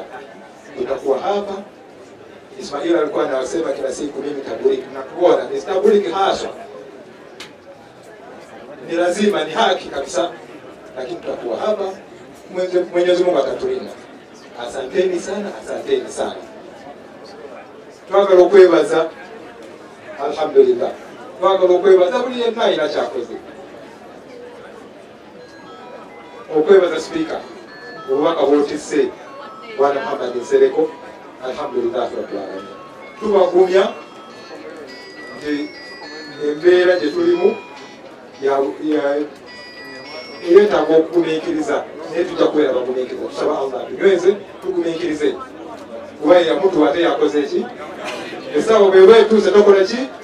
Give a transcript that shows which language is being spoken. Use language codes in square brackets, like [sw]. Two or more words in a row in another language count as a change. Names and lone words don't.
[sw] Tutakuwa hapa. Ismaila alikuwa anasema kila siku mimi taburiki na kuona ni taburiki haswa. Ni lazima, ni haki kabisa. Lakini tutakuwa hapa. Mwenyezi Mungu atatulinda. Asanteni sana, asanteni sana. [lg] Twagala okwebaza alhamdulillah. Twagala okwebaza buli yenna ina kyakoze. Okwebaza speaker obubaka bwotisse Bwana Muhammad Nsereko [ar] الحمد لله رب العالمين. [lg] Tubagumya nti embeera gye tulimu yeetaaga okugumiikiriza naye tujja kubeera bagumiikiriza. Tusaba Allah tunyweze tugumiikirize. Kuba yamutu ate yakoze ki? Esawo bwe tuze tokola ki?